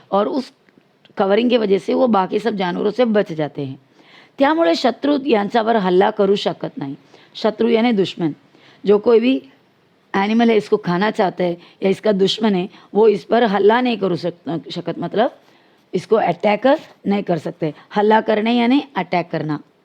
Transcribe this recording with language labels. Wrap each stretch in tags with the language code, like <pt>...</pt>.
<hi>और उस कवरिंग की वजह से वो बाकी सब जानवरों से बच जाते हैं.</hi> <mr>त्यामुळे शत्रु यांच्यावर हल्ला करू शकत नाही.</mr> <hi>शत्रु यानी दुश्मन. जो कोई भी एनिमल है इसको खाना चाहता है या इसका दुश्मन है, वो इस पर हल्ला नहीं करू शकत मतलब इसको अटॅक नहीं कर सकते.</hi> <mr>हल्ला करणे यानी अटॅक करना.</mr>